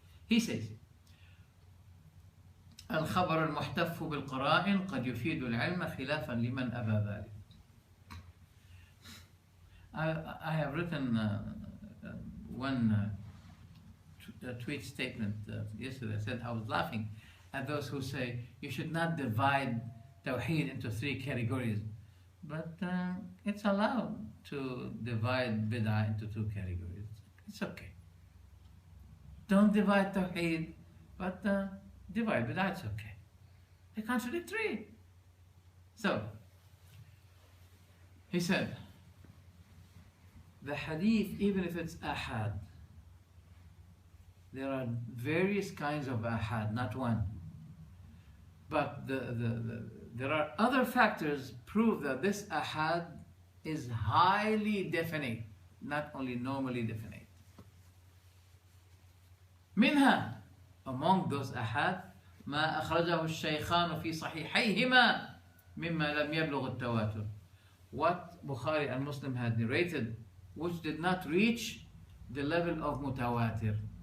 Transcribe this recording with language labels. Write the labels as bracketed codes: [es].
[en] He says, [ar] الخبر المحتف بالقرائن قد يفيد العلم خلافا لمن أبى ذلك. [en] I have written one tweet statement yesterday. I said I was laughing at those who say you should not divide Tawheed into 3 categories. But it's allowed to divide Bid'ah into 2 categories. It's okay. Don't divide Tawheed, but divide Bid'ah, it's okay. They're contradictory. So, he said, the Hadith, even if it's Ahad, there are various kinds of Ahad, not one. But there are other factors prove that this Ahad is highly definite, not only normally definite. [ar] منها, [en] among those Ahad, [ar] ما أخرجه الشيخان في صحيحيهما مما لم يبلغ التواتر. [en] What Bukhari and Muslim had narrated, which did not reach the level of mutawatir.